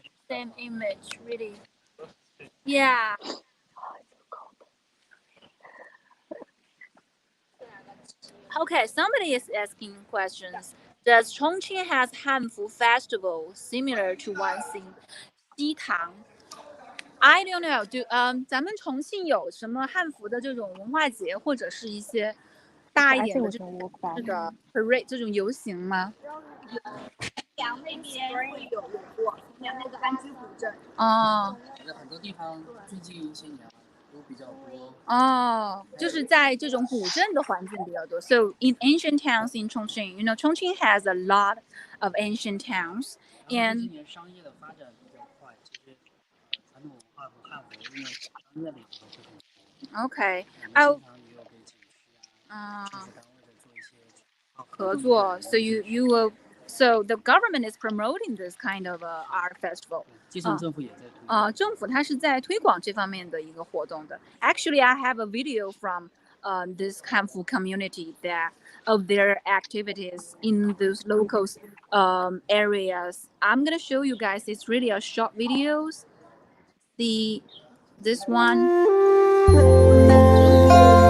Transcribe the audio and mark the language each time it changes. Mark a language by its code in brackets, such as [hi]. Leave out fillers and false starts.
[en] Same image, really. Yeah. Okay, somebody is asking questions. Does Chongqing has Hanfu festival similar to ones in Xitang? I don't know. [zh] 咱们重庆有什么汉服的这种文化节，或者是一些大一点的这个 parade 这种游行吗？阳那边会有过，阳那个安居古镇。哦。很多地方最近一些年都比较多。哦，就是在这种古镇的环境比较多。 [en] So in ancient towns in Chongqing, you know, Chongqing has a lot of ancient towns, and [zh] 今年商业的发展比较快，其实传统文化和汉服因为商业里头会很多。 [en] Okay. [zh] 经常也有跟景区政府单位的做一些合作。 [en] So you will. So the government is promoting this kind of art festival. [zh] 基层政府也在推。政府它是在推广这方面的一个活动的。 [en] Actually, I have a video from this Hanfu community that of their activities in those local areas. I'm gonna show you guys. It's really a short videos. See this one.